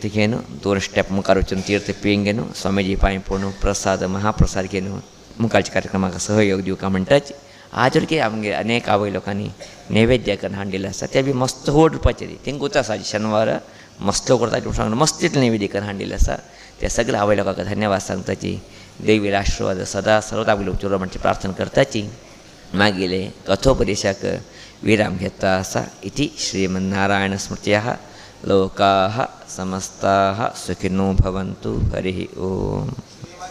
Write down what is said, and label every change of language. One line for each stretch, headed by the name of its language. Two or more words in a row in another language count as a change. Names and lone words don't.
Konkani: घेवन 2 स्टेप मुखार वचून तीर्थ पियेंक घेवन स्वामीजी पांय पडून प्रसाद महाप्रसाद घेवन मुखारच्या कार्यक्रमाक सहयोग दिवका म्हणटाच आज की आमगे अनेक आवय लोकांनी नैवेद्य करून हाडिल्ले आसा ते बी मस्त व्हड रुपाचे तेंक उत आसा शेनवार मस्त करता सांगून मस्त नैवेद्य करून हाडिल्ले आसा त्या सगळ्या आवय लोकांक धन्यवाद सांगताची देवीला आशीर्वाद सदा सर्वदा आमगे लोक चुरो म्हणची प्रार्थना करताची मागील कथोपदेशाक विराम घेता आसा.
Sanskrit: इति श्रीमन्नारायणस्मृत्याः लोकाः समस्ताः सुखिनो भवन्तु. हरिः ओम.